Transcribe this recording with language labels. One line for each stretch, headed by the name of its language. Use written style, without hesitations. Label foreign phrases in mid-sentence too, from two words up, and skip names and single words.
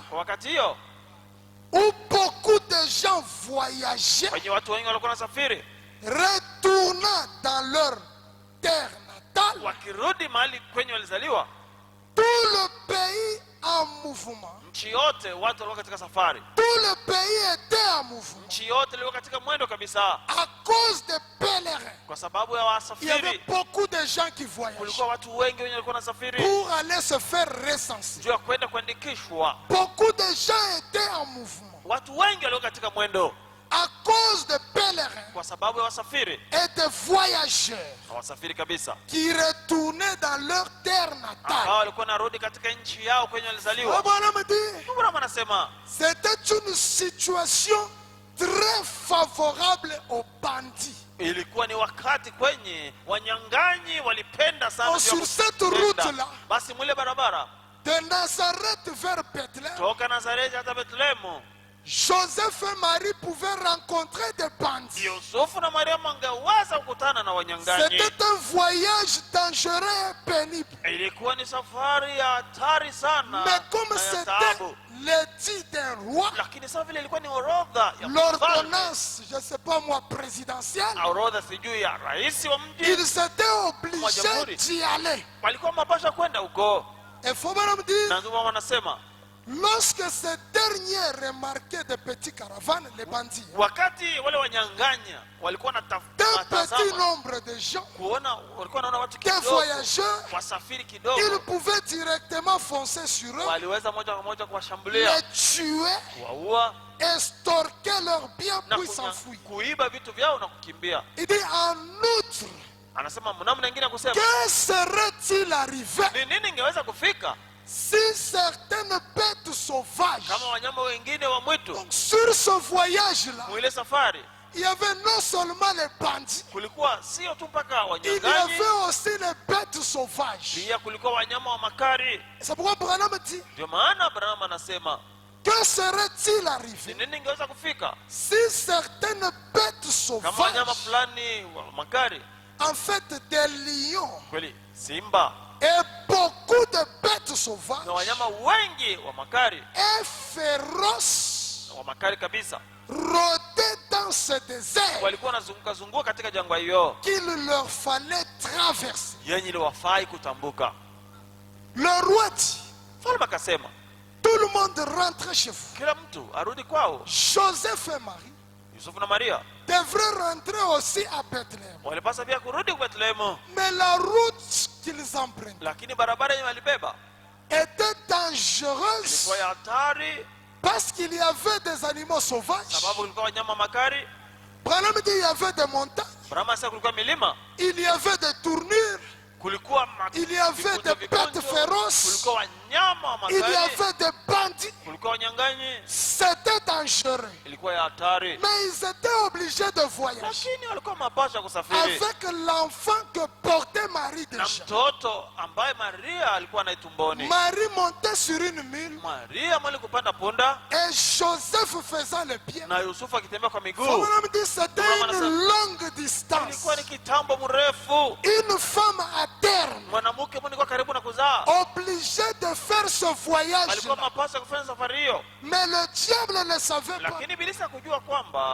Swahili: kwa wakati hiyo
French: où beaucoup de gens voyageaient,
Swahili: kwenye watu wengi walikuwa nasafiri
French: retournant dans leur terre natale,
Swahili: wakirudi mahali kwenye walizaliwa,
French: tout le pays en mouvement.
Swahili: nchi yote watu walikuwa katika safari,
French: Tout le pays était en mouvement
Swahili: nchi yote ilikuwa katika mwendo kabisa
French: à cause des pèlerins.
Swahili: kwa sababu ya
French: Il y avait
Swahili: wasafiri.
French: beaucoup de gens qui voyageaient
Swahili: Kulikuwa watu wengi wenye walikuwa nasafiri
French: pour aller se faire recenser.
Swahili: juu ya kwenda kuandikishwa.
French: Beaucoup de gens étaient en mouvement
Swahili: Watu wengi walikuwa katika mwendo
French: à cause des pèlerins
Swahili: kwa sababu ya wasafiri,
French: et des voyageurs
Swahili: wasafiri kabisa
French: qui retournaient dans leur terre natale.
Swahili: ambao walikuwa narudi katika nchi yao kwenye walizaliwa.
French: Abraham dit,
Swahili: Abraham anasema
French: c'était une situation très favorable aux bandits.
Swahili: ilikuwa ni wakati kwenye wanyang'anyi walipenda sana Oh, juu ya
French: sur cette
Swahili: kupenda.
French: route-là.
Swahili: Basi mwile barabara
French: De Nazareth vers Bethléem,
Swahili: toka Nazareti hata Bethlehemu,
French: Joseph et Marie pouvaient rencontrer des bandits.
Swahili: Yusufu na Mariamu angeweza kukutana na wanyang'anyi.
French: C'était un voyage dangereux et pénible.
Swahili: Ilikuwa ni safari ya hatari sana
French: Mais comme
Swahili: na ya
French: c'était
Swahili: taabu,
French: l'édit d'un roi,
Swahili: lakini sawa vile ilikuwa ni orodha ya mfalme,
French: l'ordonnance, je ne sais pas moi, présidentielle,
Swahili: orodha sijui ya rais wa mji,
French: ils étaient obligés d'y aller.
Swahili: walikuwa mapasha kwenda huko.
French: Et faut bien me dire,
Swahili: Na ndio wanasema
French: lorsque ces derniers remarquaient des petits caravanes, les bandits,
Swahili: wakati wale wanyang'anya walikuwa
French: d'un petit
Swahili: wanatazama
French: nombre de gens,
Swahili: kuona, walikuwa wanaona watu
French: des
Swahili: kidogo
French: voyageurs,
Swahili: wasafiri
French: ils
Swahili: kidogo,
French: pouvaient directement foncer sur eux,
Swahili: waliweza moja kwa moja kuwashambulia,
French: les tuer,
Swahili: kuwaua
French: extorquer leurs biens
Swahili: na
French: puis s'enfuir.
Swahili: kuiba vitu vyao na kukimbia.
French: Il dit en outre,
Swahili: Anasema mnamna nyingine kusema
French: que serait-il arrivé
Swahili: ni nini ingeweza kufika
French: si certaines bêtes sauvages,
Swahili: kama wanyama wengine wa mwitu
French: donc sur ce voyage-là,
Swahili: mwile safari
French: il y avait non seulement les bandits,
Swahili: kulikuwa sio tu mpaka
French: il y
Swahili: wanyang'anyi,
French: avait aussi les bêtes sauvages.
Swahili: pia kulikuwa wanyama wa makari.
French: C'est pourquoi Branham dit,
Swahili: Ndio maana Abraham anasema
French: que serait-il
Swahili: ni
French: arrivé
Swahili: nini ingeweza kufika
French: si certaines bêtes
Swahili: kama wanyama
French: sauvages,
Swahili: fulani wa makari,
French: en fait des lions
Swahili: kweli simba
French: et beaucoup de bêtes sauvages
Swahili: na wanyama wengi wa makari,
French: et féroces
Swahili: wa makari kabisa,
French: rôdaient dans ce désert
Swahili: walikuwa wanazunguka zunguka katika jangwa hiyo
French: qu'il leur fallait traverser.
Swahili: yenye iliwafai kutambuka.
French: Le roi dit,
Swahili: Mfalme akasema
French: tout le monde rentre chez vous.
Swahili: kila mtu arudi kwao.
French: Joseph et Marie
Swahili: Yusufu na Maria
French: devraient rentrer aussi à Bethléem.
Swahili: walipasa pia kurudi kwa Bethlehemu,
French: Mais la route qu'ils empruntaient
Swahili: lakini barabara yenye walibeba
French: était dangereuse
Swahili: ilikuwa ya hatari,
French: parce qu'il y avait des animaux sauvages.
Swahili: sababu kulikuwa wanyama makari.
French: Branham dit il y avait des montagnes,
Swahili: Abraham sasa kulikuwa milima,
French: il y avait des tournures,
Swahili: kulikuwa
French: il y avait des bêtes féroces,
Swahili: kulikuwa wanyama wa
French: il y
Swahili: makari,
French: avait des bandits.
Swahili: kulikuwa wanyang'anyi,
French: C'était dangereux.
Swahili: ilikuwa ya hatari,
French: Mais ils étaient obligés de voyager
Swahili: lakini walikuwa mapasha kusafiri
French: avec l'enfant que portait Marie
Swahili: na
French: déjà.
Swahili: mtoto ambaye Maria alikuwa naye tumboni.
French: Marie montait sur une mule
Swahili: Maria mwali kupanda punda
French: et Joseph faisant le pied.
Swahili: na Yusufu akitembea kwa miguu.
French: Branham dit c'était une longue distance.
Swahili: Ilikuwa ni kitambo mrefu,
French: Une femme à terme
Swahili: mwanamke mwenye kwa karibu na kuzaa
French: obligée de faire ce voyage.
Swahili: alikuwa mapasha kufanya safari hiyo,
French: Mais le diable ne savait pas
Swahili: lakini Ibilisi hakujua kwamba